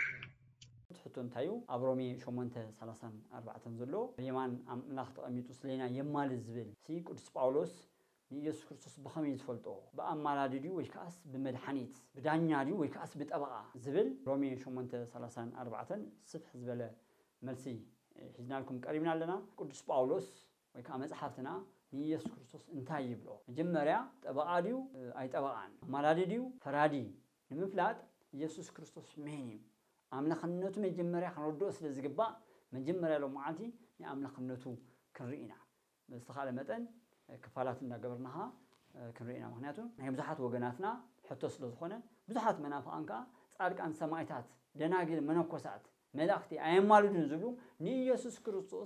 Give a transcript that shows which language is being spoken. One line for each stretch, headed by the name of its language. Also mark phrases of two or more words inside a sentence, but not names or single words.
Tigrinya: ሕቶ እንታይ እዩ ኣብ ሮሜ 8:34 ዘሎ የማን አምላኽ ተቐሚጡ ስለና የማልድ ዝብል ቅዱስ ጳውሎስ ኢየሱስ ክርስቶስ በኸመይ ዝፈልጦ በአማላድዩ ወይ ከአስ በመድኃኒት በዳኛድዩ ወይ ከአስ በጠበቃ ዝብል ሮሜ 8:34 ስፍሕ ዝበለ መልሲ ሒዝናልኩም ቀሪብና ኣለና ቅዱስ ጳውሎስ ወይ ከዓ መጽሓፍትና ኢየሱስ ክርስቶስ እንታይ ይብሎ መጀመሪያ ጠበቃ ድዩ ኣይጠበቃን አማላድ ድዩ ፈራዲ ንምፍላጥ ኢየሱስ ክርስቶስ መን እዩ አምላኽነቱ መጀመሪያ ክንወድኦ ስለዝግባእ መጀመሪያ ሎ መዓልቲ የአምላኽነቱ ክንርኢና ብዝተኻለ መጠን ክፋላት እንዳገበርናኻ ክንርኢና ምክንያቱ ናይ ብዙሓት ወገናትና ሕቶ ስለ ዝኾነ ብዙሓት መናፍቃን ከዓ ጻድቃን ሰማዕታት ደናግል መነኮሳት መላእኽቲ ኣየማልዱን ዝብሉ ንኢየሱስ ክርስቶስ